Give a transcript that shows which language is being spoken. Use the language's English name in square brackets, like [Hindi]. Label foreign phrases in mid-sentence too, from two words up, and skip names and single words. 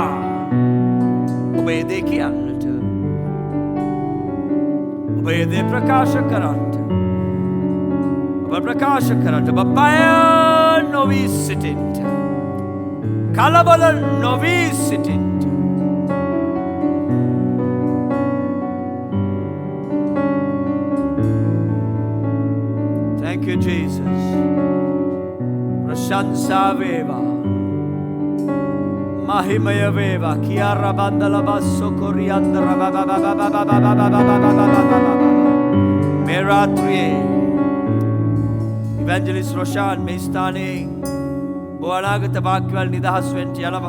[Sinhala] ඔබ මේ දේ කියන්නට. ඔබ මේ දේ ප්‍රකාශ කරන්නට. ඔබ ප්‍රකාශ කරන්නට. ඔබ බය නොවී සිටින්න. කලබල නොවී සිටින්න. [English] Thank you, Jesus. [Sinhala] ප්‍රශංසා වේවා. මහිමය වේවා. Kiara bandala basso coriandra. Meratri. Evangelist Roshan මේ ස්ථානයේ අනාගත වාක්‍යවල නිදහස් වෙන්න යනවා.